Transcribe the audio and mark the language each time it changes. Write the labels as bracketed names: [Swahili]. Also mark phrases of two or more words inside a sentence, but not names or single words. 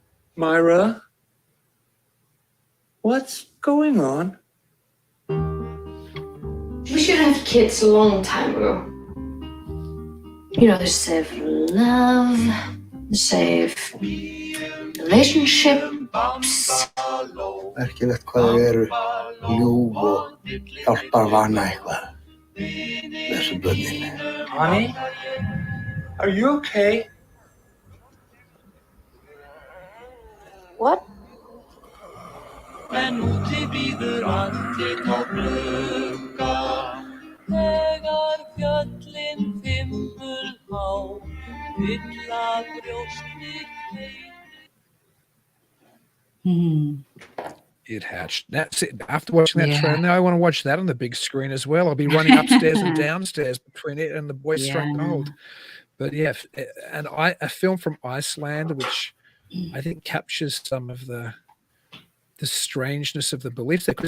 [English] Myra? What's going on? We should have kids a long time ago. You know, to save love, to save relationships. [Icelandic] Merkilegt hvað þau eru ljúf og hjálpar vana eitthvað. Þessu börnin. Honey? Are you okay? What? En úti bíður andlit á glugga. Þegar fjöllin fimbulhá fylla brjóstið [English] It hatched. That's it. After watching that Yeah. trailer, now I want to watch that on the big screen as well. I'll be running upstairs and downstairs between it and The Boy Struck Yeah. Gold. But yeah, a film from Iceland, which I think captures some of the strangeness of the beliefs there.